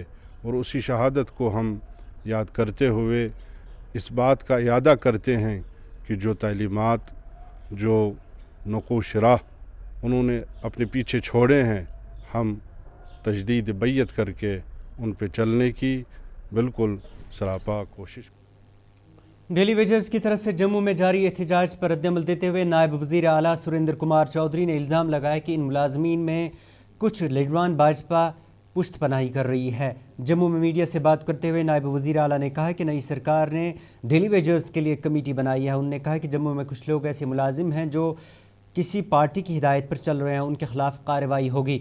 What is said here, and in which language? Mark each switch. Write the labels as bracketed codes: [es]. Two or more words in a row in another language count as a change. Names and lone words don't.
[ur] اور اسی شہادت کو ہم یاد کرتے ہوئے اس بات کا اعادہ کرتے ہیں کہ جو تعلیمات، جو نقوش راہ انہوں نے اپنے پیچھے چھوڑے ہیں، ہم تجدید بیعت کر کے ان پہ چلنے کی بالکل سراپا کوشش۔ [en] daily wagers [ur] کی طرف سے جموں میں جاری احتجاج پر رد عمل دیتے ہوئے نائب وزیر اعلیٰ سریندر کمار چودھری نے الزام لگایا کہ ان ملازمین میں کچھ لیڈران بھاجپا پشت پناہی کر رہی ہے۔ جموں میں میڈیا سے بات کرتے ہوئے نائب وزیر اعلیٰ نے کہا کہ نئی سرکار نے [en] daily wagers [ur] کے لیے کمیٹی بنائی ہے۔ انہوں نے کہا کہ جموں میں کچھ لوگ ایسے ملازم ہیں جو کسی پارٹی کی ہدایت پر چل رہے ہیں، ان کے خلاف کارروائی ہوگی۔